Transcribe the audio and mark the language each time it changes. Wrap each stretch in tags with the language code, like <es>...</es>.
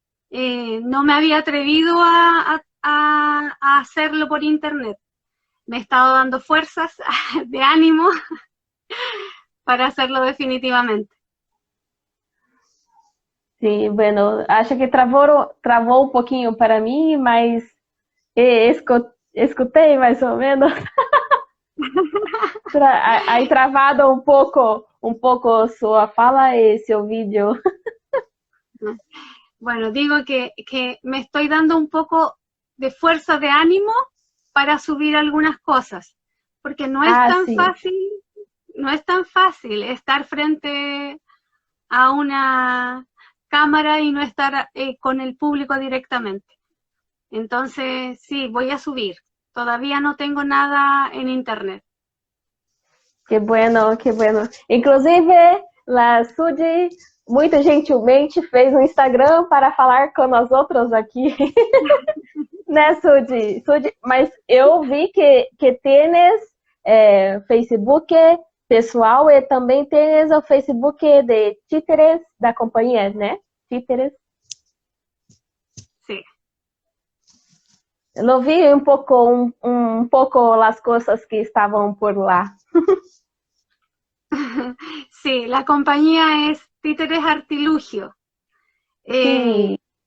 <es>No me había atrevido a hacerlo por internet. Me he estado dando fuerzas de ánimo para hacerlo definitivamente.</es> <pt>Sim, bueno, acho que travou um pouquinho para mim, mas escutei mais ou menos. Aí travado um pouco sua fala e seu vídeo.</pt> <es>Bueno, digo que me estoy dando un poco de fuerza de ánimo para subir algunas cosas, porque no es tan sí. fácil, no es tan fácil estar frente a una cámara y no estar con el público directamente. Entonces, sí, voy a subir. Todavía no tengo nada en internet. Que bueno, que bueno.</es> <pt>Inclusive, la Sudi muito gentilmente fez um Instagram para falar com nós outros aqui. Né, Sudi? Mas eu vi que tienes Facebook pessoal e também tienes o Facebook de títeres da companhia, né?</pt> <es>Títeres. Sí. Lo vi un poco las cosas que estaban por lá. Sí, la compañía es Títeres Artilugio. Sí.</es>